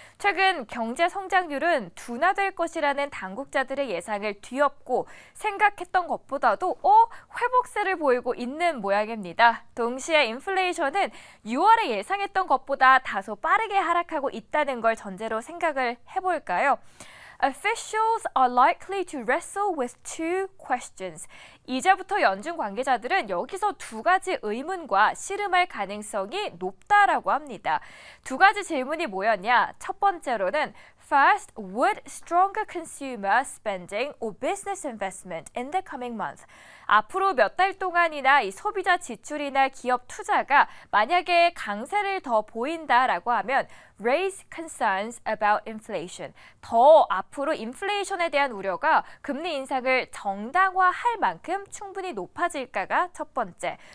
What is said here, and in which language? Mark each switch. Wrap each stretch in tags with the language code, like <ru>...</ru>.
<ko>최근 경제 성장률은 둔화될 것이라는 당국자들의 예상을 뒤엎고 생각했던 것보다도 회복세를 보이고 있는 모양입니다. 동시에 인플레이션은 6월에 예상했던 것보다 다소 빠르게 하락하고 있다는 걸 전제로 생각을 해볼까요?</ko> <en>Officials are likely to wrestle with two questions.</en> <ko>이제부터 연준 관계자들은 여기서 2가지 의문과 씨름할 가능성이 높다라고 합니다. 2가지 질문이 뭐였냐? 첫 번째로는</ko> <en>First, would stronger consumer spending or business investment in the coming month?</en> <ko>앞으로 몇 달 동안이나 이 소비자 지출이나 기업 투자가 만약에 강세를 더 보인다라고 하면</ko> <en>raise concerns about inflation.</en> <ko>더 앞으로 인플레이션에 대한 우려가 금리 인상을 정당화할 만큼 충분히 높아질까가 첫 번째.</ko>